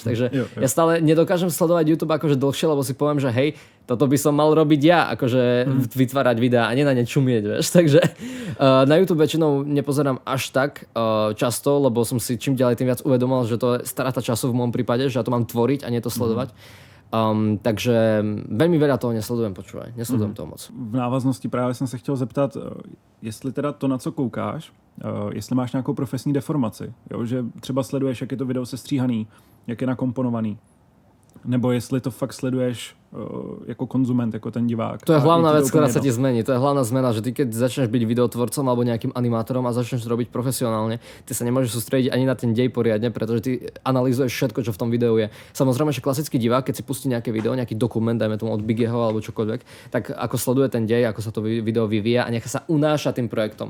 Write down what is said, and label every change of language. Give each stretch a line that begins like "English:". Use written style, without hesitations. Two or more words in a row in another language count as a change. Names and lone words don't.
Slovak: Takže ja stále nedokážem sledovať YouTube akože dlhšie, lebo si poviem, že hej, toto by som mal robiť ja, akože vytvárať videá a nie na ne čumieť, vieš. Takže na YouTube väčšinou nepozerám až tak často, lebo som si čím ďalej tým viac uvedomil, že to je strata času v môjom prípade, že ja to mám tvoriť a nie to sledovať. Takže veľmi veľa toho nesledujem, nesledujem toho moc.
Czech: V návaznosti právě jsem se chtěl zeptat, jestli teda to, na co koukáš, jestli máš nějakou profesní deformaci, jo? Že třeba sleduješ, jak je to video sestříhaný, jak je nakomponovaný, nebo jestli to fakt sleduješ jako konzument, jako ten divák.
Slovak: To je hlavná vec, ktorá sa ti zmení. To je hlavná zmena, že ty keď začneš byť videotvorcom alebo nejakým animátorom a začneš to robiť profesionálne, ty sa nemôžeš sústrediť ani na ten dej poriadne, pretože ty analyzuješ všetko, čo v tom videu je. Samozrejme, že klasický divák, keď si pustí nejaké video, nejaký dokument, dajme tomu od Bigeho alebo čokoľvek, tak ako sleduje ten dej, ako sa to video vyvíja a nechá sa unášať tým projektom.